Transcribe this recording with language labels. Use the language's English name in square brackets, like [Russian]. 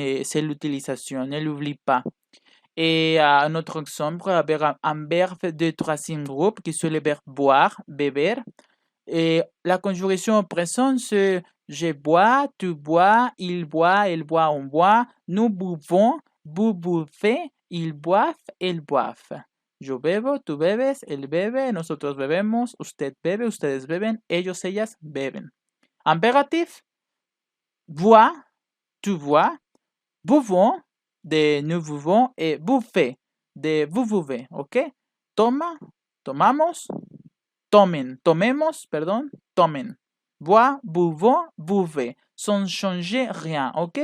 [French] C'est l'utilisation, ne l'oublie pas. Et un autre exemple, avec un verbe de troisième groupe qui est le verbe boire, beber. Et la conjugaison au présent, c'est je bois, tu bois, il boit, elle boit, on boit, nous buvons, vous buvez, ils boivent, elles boivent. [Spanish] Yo bebo, tú bebes, él bebe, nosotros bebemos, usted bebe, ustedes beben, ellos, ellas beben. [French] Impératif, bois, tu bois, buvons, de nous buvons, et buffet, de vous buvez, ok? [Spanish] Toma, tomamos, tomen, tomemos, pardon, tomen. [French] Bois, buvons, buvez, sans changer rien, ok?